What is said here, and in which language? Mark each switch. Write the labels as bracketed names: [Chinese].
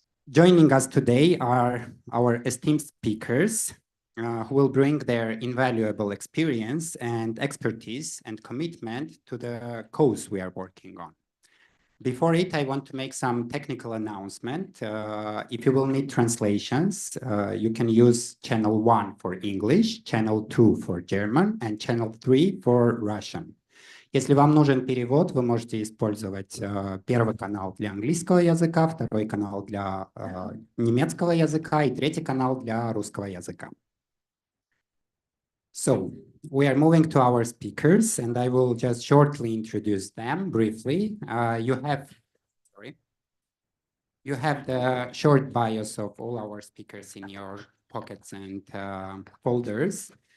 [English] Joining us today are our esteemed speakers who will bring their invaluable experience and expertise and commitment to the cause we are working on. Before it, I want to make some technical announcement. If you will need translations, you can use channel 1 for English, channel 2 for German, and channel 3 for Russian. [Russian] Если вам нужен перевод, вы можете использовать первый канал для английского языка, второй канал для немецкого языка и третий канал для русского языка. [English] So, we are moving to our speakers, and I will just shortly introduce them briefly. You have the short bios of all our speakers in your pockets and folders.